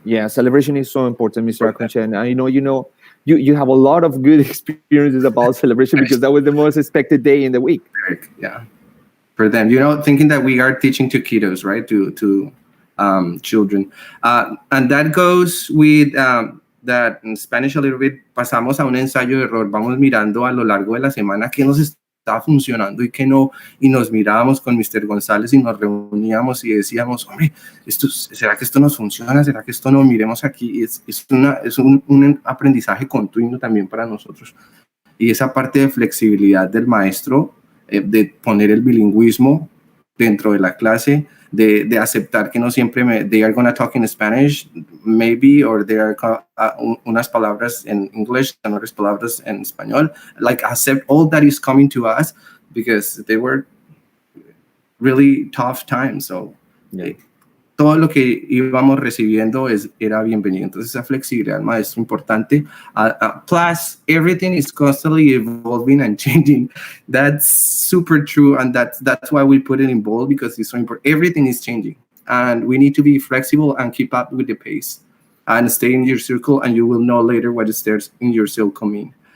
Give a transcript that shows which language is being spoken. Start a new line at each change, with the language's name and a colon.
English: Yeah, celebration is so important, Mr. Aconche. And you have a lot of good experiences about celebration, because that was the most expected day in the week. Yeah, for them, thinking that we are teaching to kiddos, right, to children, and that goes with that in Spanish a little bit.
Spanish: Pasamos a un ensayo de error. Vamos mirando a lo largo de la semana qué nos está funcionando y qué no, y nos mirábamos con Mr. González y nos reuníamos y decíamos, hombre, ¿será que esto nos funciona? ¿Será que esto no? Miremos aquí. Es un aprendizaje continuo también para nosotros. Y esa parte de flexibilidad del maestro de poner el bilingüismo dentro de la clase, de aceptar que no siempre
English: they are going to talk in Spanish, maybe, or they are
Spanish: unas palabras en English and otras palabras en español.
English: Like, accept all that is coming to us, because they were really tough times.
Spanish: So, todo lo que íbamos recibiendo era bienvenido. Entonces, esa flexibilidad, maestro, importante.
English: Plus, everything is constantly evolving and changing. That's super true, and that's why we put it in bold, because it's so important. Everything is changing, and we need to be flexible and keep up with the pace, and stay in your circle, and you will know later what is there in your circle mean.